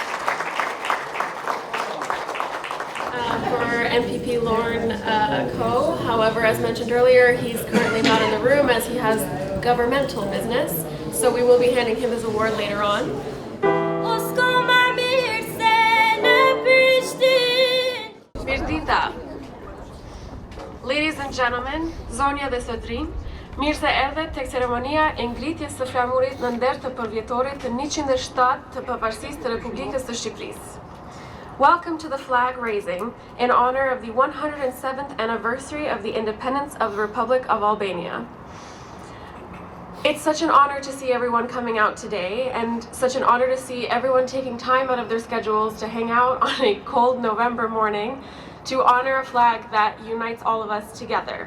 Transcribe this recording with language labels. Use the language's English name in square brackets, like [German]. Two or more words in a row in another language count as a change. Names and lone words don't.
[English] For MPP Lauren Coe, However, as mentioned earlier, he's currently not in the room as he has governmental business. So we will be handing him his award later on. [Albanian] Mirdita. [English] Ladies and gentlemen, [Albanian] zonja dhe sotrin, mirë se erdhet tek ceremonia e ngritjes së flamurit në nder të përvjetorit të 107 të pavarësisë të Republikës së Shqipërisë. [English] Welcome to the flag raising in honor of the 107th anniversary of the independence of the Republic of Albania. It's such an honor to see everyone coming out today, and such an honor to see everyone taking time out of their schedules to hang out on a cold November morning to honor a flag that unites all of us together.